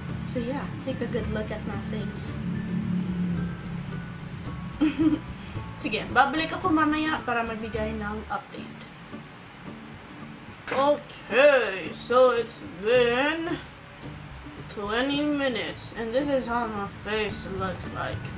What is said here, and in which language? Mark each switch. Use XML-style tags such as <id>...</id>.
<en>So yeah, take a good look at my face.</en> <tl>Sige, babalik ako mamaya para magbigay ng update.</tl> <en>Okay, so it's been 20 minutes and this is how my face looks like.</en>